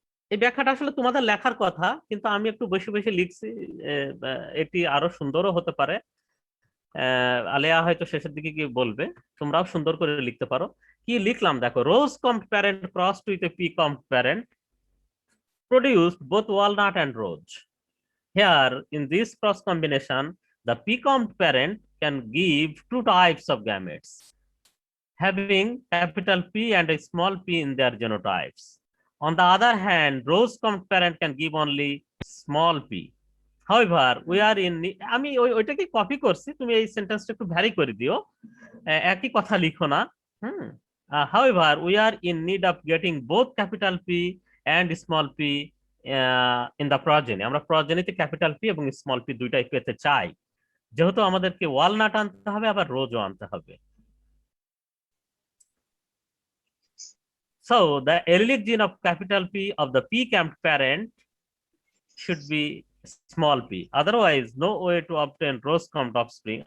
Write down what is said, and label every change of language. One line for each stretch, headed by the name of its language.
Bangla: এই ব্যাখ্যাটা আসলে তোমাদের লেখার কথা, কিন্তু আমি একটু বেশি বেশি লিখছি, এটি আরো সুন্দরও হতে পারে। আলেয়া হয়তো শেষের দিকে গিয়ে বলবে, তোমরাও সুন্দর করে লিখতে পারো। কি লিখলাম দেখো,
English: Rose comp parent crossed with a p comp parent produced both walnut and rose. Here in this cross combination the p comp parent can give two types of gametes having capital P and a small p in their genotypes. On the other hand, rose comp parent can give only small p. However, we are in,
Bangla: আমি ওইটাকে copy করছি, তুমি এই সেন্টেন্সটা একটু vary করে দিও, একই কথা লিখো না।
English: However, we are in need of getting both capital P and small p in the progeny.
Bangla: আমরা প্রজেনিতে ক্যাপিটাল পি এবং স্মল পি দুইটাই পেতে চাই, যেহেতু আমাদেরকে ওয়ালনাট আনতে হবে আবার রোজও আনতে হবে।
English: So the allelic gene of capital P of the P camp parent should be small p, otherwise no way to obtain rose combed offspring.